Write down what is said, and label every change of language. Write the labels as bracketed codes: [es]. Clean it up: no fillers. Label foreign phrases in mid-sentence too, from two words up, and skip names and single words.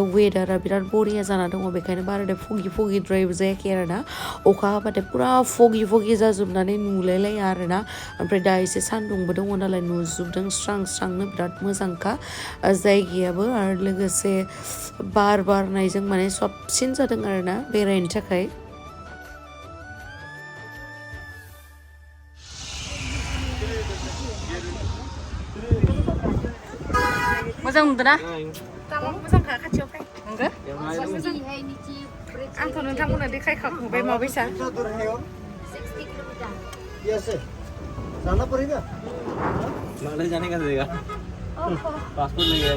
[brx] वेदारा बिराद बरिया जाना दङ बेखायनो बाराद्राय फगि द्रायबो जायाखै आरोना अखा हाबाथाय पुरा फगि जाजोबनानै नुलायलाया आरोना ओमफ्राय दा एसे सान्दुंबो दङ नालाय नुजोबदों स्रांनो बिराद मोजांखा जायगायाबो आरो लोगोसे बार बारनायजों माने साबसिन जादों आरोना बेरायनो थाखाय मोजां नुदोंना? मोजांखा खाथियाव फै नंगो? आंथ' नोंथांमोननो देखायखांबाय माबायसा [hi] जाना पड़ेगा मालदीव जाने का देगा पासपोर्ट ले गया